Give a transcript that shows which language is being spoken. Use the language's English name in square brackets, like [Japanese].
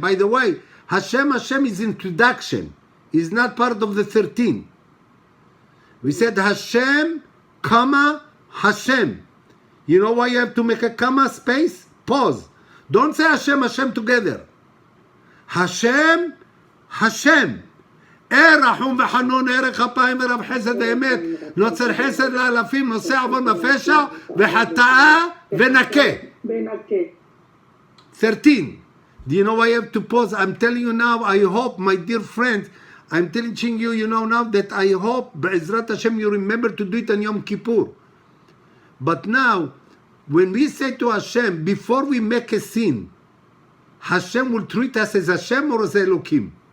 [English] By the way, Hashem is introduction. Is not part of the 13. We said Hashem, comma, Hashem. You know why you have to make a comma, space? Pause. Don't say Hashem together. Hashem. [Hebrew] רחום וחנון, ערך אפיים ורב חסד האמת, נוצר חסד לאלפים, נושא עוון הפשע וחטאה ונקה. benake. [English] 13. Do you know why I have to pause? I'm telling you now, I hope, my dear friends, I'm teaching you, you know now that I hope, [Hebrew] Be'ezrat Hashem, [English] you remember to do it on Yom Kippur. But now, when we say to Hashem, before we make a sin, Hashem will treat us as Hashem or as Elokim?